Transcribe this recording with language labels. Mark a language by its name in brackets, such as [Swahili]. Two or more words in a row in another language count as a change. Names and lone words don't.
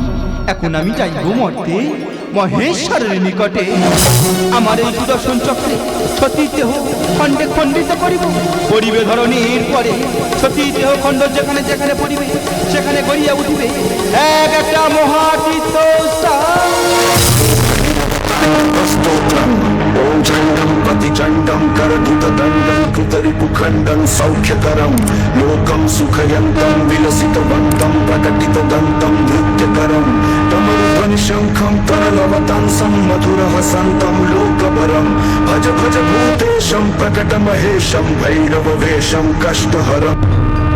[Bangla] এখন আমি যাইব মর্তে মহেশ্বরের নিকটে। আমার এই সুদর্শন চক্রে সতীর দেহ খণ্ডে খণ্ডিত করিব। পরিবে ধরণীর পরে সতীর দেহ খণ্ড যেখানে যেখানে পড়িবে, সেখানে গড়িয়া উঠিবে এক একটা মহাতীর্থ স্থান। [Sanskrit] ఓం చండం ప్రతిచండం కరకుతదండం కృతరిపుఖండం సౌఖ్యకరం లోకం సుఖయంతం విలసితవంతం ప్రకటితదంతం నృత్యకరం తమరుధ్వని శంఖం తరలవతంసం మధుర హసంతం లోకవరం భజ భజ భూతేశం ప్రకటమహేశం భైరవ వేషం కష్టహరం